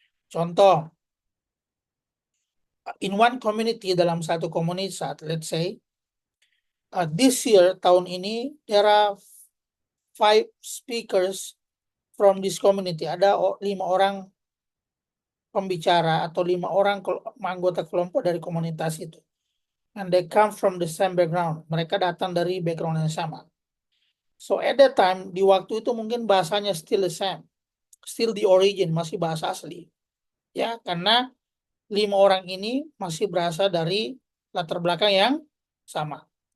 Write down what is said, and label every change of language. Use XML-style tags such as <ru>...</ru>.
<en>Contoh, in one community,</en> <id>dalam satu komunitas,</id> <en>let's say, this year,</en> <id>tahun ini,</id> <en>there are 5 speakers from this community.</en> <id>Ada 5 orang pembicara atau 5 orang anggota kelompok dari komunitas itu.</id> <en>And they come from the same background.</en> <id>Mereka datang dari background yang sama.</id> <en>So at that time,</en> <id>di waktu itu mungkin bahasanya</id> <en>still the same. Still the origin,</en> <id>masih bahasa asli. Ya, karena 5 orang ini masih berasal dari latar belakang yang sama.</id>